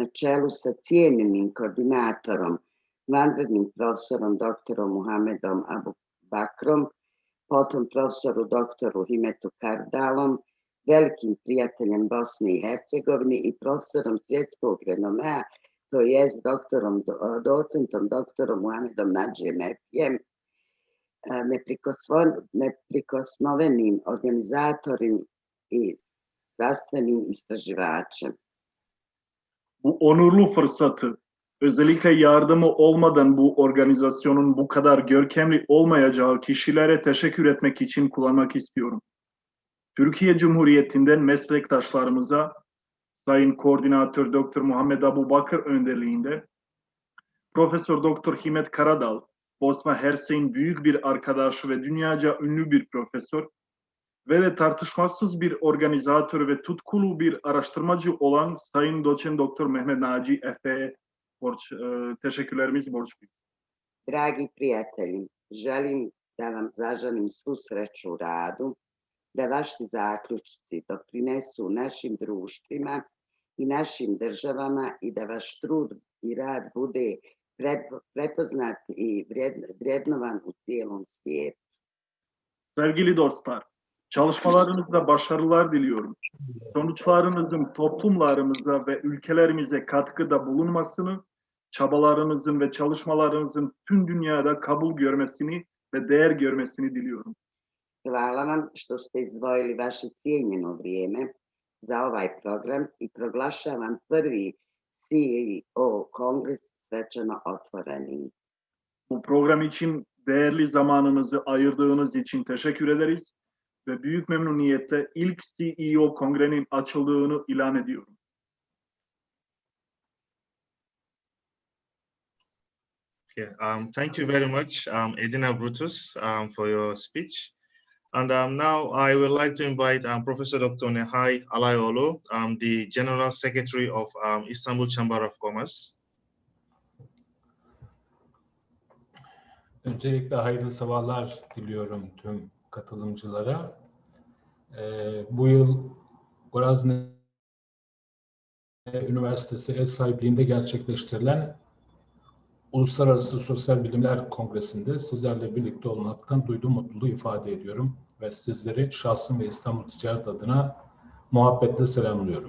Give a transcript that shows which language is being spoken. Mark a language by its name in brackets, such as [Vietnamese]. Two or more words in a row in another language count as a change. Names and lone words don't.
[Bosnian] čelu sa cijenjenim koordinatorom, vanrednim profesorom doktorom Muhamedom Abu Bakrom, potom profesoru doktoru Himetu Kardalom, velikim prijateljem Bosne i Hercegovine i profesorom svjetskog renomea, to jest docentom doktorom Muhamedom Nadžijem Efijem, neprikosnovenim organizatorim i zdravstvenim istraživačem. [Turkish] Bu onurlu fırsatı özellikle yardımı olmadan bu organizasyonun bu kadar görkemli olmayacağı kişilere teşekkür etmek için kullanmak istiyorum. Türkiye Cumhuriyeti'nden meslektaşlarımıza Sayın Koordinatör Dr. Muhammed Abu Bakır önderliğinde Profesör Dr. Himet Karadal, Bosna Hersey'in büyük bir arkadaşı ve dünyaca ünlü bir profesör ve de tartışmasız bir organizatör ve tutkulu bir araştırmacı olan Sayın Doçent Dr. Mehmet Naci Efe'ye teşekkürlerimizi borçluyuz. [Bosnian] Dragi prijatelji, želim da vam zaželim svu sreću u radu, da vaši zaključci doprinesu našim društvima i našim državama i da vaš trud i rad bude prepoznat i vrednovan u cijelom svijetu. [Turkish] Sevgili dostlar, çalışmalarınızda başarılar diliyorum. Sonuçlarınızın toplumlarımıza ve ülkelerimize katkıda bulunmasını, çabalarınızın ve çalışmalarınızın tüm dünyada kabul görmesini ve değer görmesini diliyorum. [Bosnian] Hvala vam što ste izdvojili vaše cijenjeno vrijeme za ovaj program i proglašavam prvi CEO kongres svečano otvorenim. [Turkish] Bu program için değerli zamanınızı ayırdığınız için teşekkür ederiz ve büyük memnuniyetle ilk CEO kongrenin açıldığını ilan ediyorum. [English] Yeah, thank you very much, Edina Brutus, for your speech. And now I would like to invite Professor Dr. Nehai Alayolu, the General Secretary of Istanbul Chamber of Commerce. [Turkish] Öncelikle hayırlı sabahlar diliyorum tüm katılımcılara. Bu yıl Gorazne Üniversitesi ev sahipliğinde gerçekleştirilen Uluslararası Sosyal Bilimler Kongresi'nde sizlerle birlikte olmaktan duyduğum mutluluğu ifade ediyorum ve sizleri şahsım ve İstanbul Ticaret adına muhabbetle selamlıyorum.